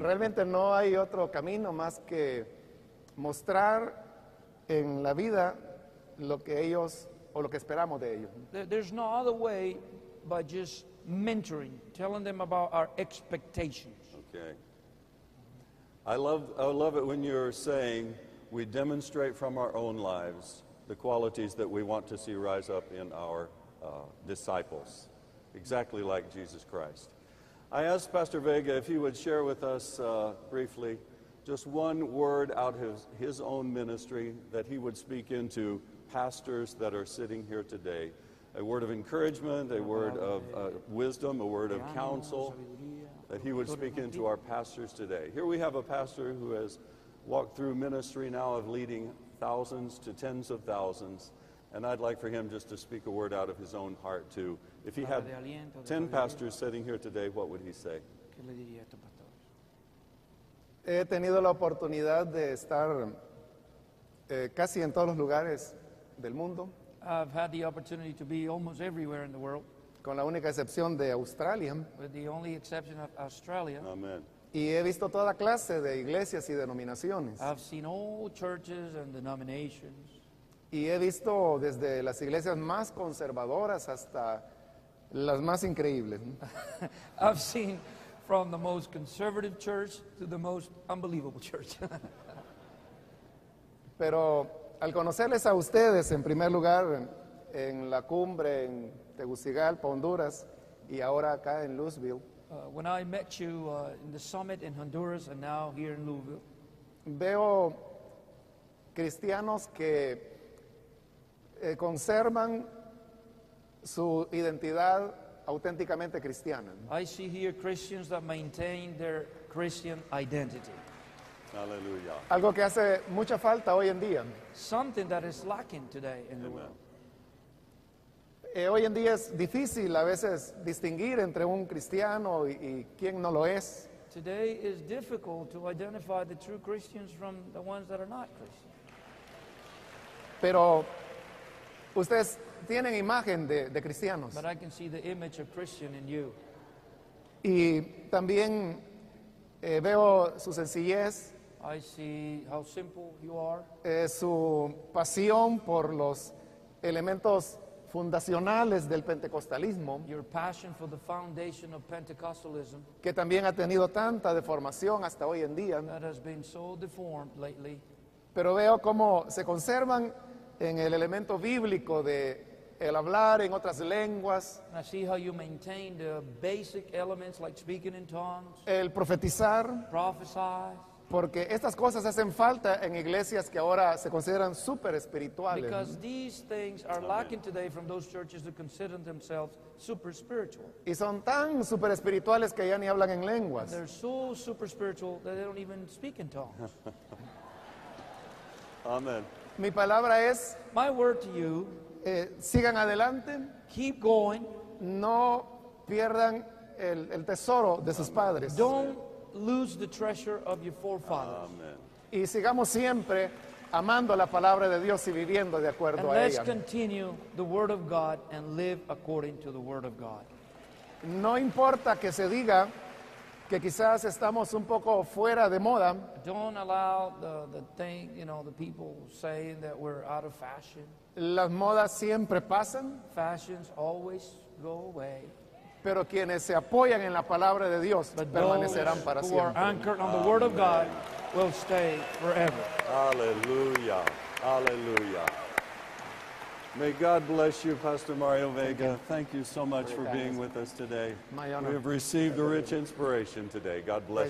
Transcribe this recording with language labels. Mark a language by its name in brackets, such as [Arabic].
[Spanish] Realmente no hay otro camino más que mostrar en la vida lo que ellos o lo que esperamos de ellos. [English] There's no other way but just mentoring, telling them about our expectations. Okay. I love it when you're saying we demonstrate from our own lives the qualities that we want to see rise up in our disciples, exactly like Jesus Christ. I asked Pastor Vega if he would share with us briefly just one word out of his own ministry that he would speak into pastors that are sitting here today. A word of encouragement, a word of wisdom, a word of counsel, that he would speak into our pastors today. Here we have a pastor who has walked through ministry now of leading thousands to tens of thousands, and I'd like for him just to speak a word out of his own heart too. If he had 10 pastors sitting here today, what would he say? [Spanish] ¿Qué le diría a estos pastores? He tenido la oportunidad de estar casi en todos los lugares del mundo, [English] I've had the opportunity to be almost everywhere in the world, [Spanish] con la única excepción de Australia, [English] with the only exception of Australia. Amen. [Spanish] y he visto toda clase de iglesias y denominaciones. [English] I've seen all churches and denominations. [Spanish] Y he visto desde las iglesias más conservadoras hasta las más increíbles, ¿no? [English] I've seen from the most conservative church to the most unbelievable church. [Spanish] Pero al conocerles a ustedes, en primer lugar, en la cumbre en Tegucigalpa, Honduras, y ahora acá en Louisville, [English] When I met you in the summit in Honduras and now here in Louisville, [Spanish] veo cristianos que conservan su identidad auténticamente cristiana, ¿no? [English] I see here Christians that maintain their Christian identity. Hallelujah. [Spanish] Algo que hace mucha falta hoy en día. [English] Something that is lacking today in the Amen. world. [Spanish] Hoy en día es difícil a veces distinguir entre un cristiano y quién no lo es. [English] Today is difficult to identify the true Christians from the ones that are not Christians. [Spanish] Pero ustedes tienen imagen de cristianos. [English] But I can see the image of Christian in you. [Spanish] Y también veo su sencillez, [English] I see how simple you are, [Spanish] su pasión por los elementos fundacionales del pentecostalismo, [English] your passion for the foundation of Pentecostalism [Spanish] que también ha tenido tanta deformación hasta hoy en día. [English] that has been so deformed lately. [Spanish] Pero veo cómo se conservan en el elemento bíblico de el hablar en otras lenguas, [English] And I see how you maintain the basic elements like speaking in tongues, [Spanish] el profetizar, [English] prophesy, [Spanish] porque estas cosas hacen falta en iglesias que ahora se consideran súper espirituales. [English] because these things are lacking today from those churches that consider themselves super spiritual. [Spanish] Y son tan súper espirituales que ya ni hablan en lenguas. [English] They're so super spiritual that they don't even speak in tongues. Amen. [Spanish] Mi palabra es, [English] My word to you, [Spanish] sigan adelante, [English] keep going. [Spanish] no pierdan el tesoro de sus padres. [English] Don't lose the treasure of your forefathers. Amen. [Spanish] Y sigamos siempre amando la palabra de Dios y viviendo de [English] And [Spanish] acuerdo a [English] let's [Spanish] ella. [English] continue the word of God and live according to the word of God. [Spanish] No importa que se diga que quizás estamos un poco fuera de moda, [English] Don't allow the thing, the people saying that we're out of fashion. [Spanish] las modas siempre pasan, [English] Fashions always go away. [Spanish] pero quienes se apoyan en la palabra de Dios [English] But [Spanish] permanecerán [English] those [Spanish] para [English] who are [Spanish] siempre. [English] anchored on the word of God will stay forever. Hallelujah. Hallelujah. May God bless you, Pastor Mario Vega. Thank you so much for being with us today. My honor. We have received a rich inspiration today. God bless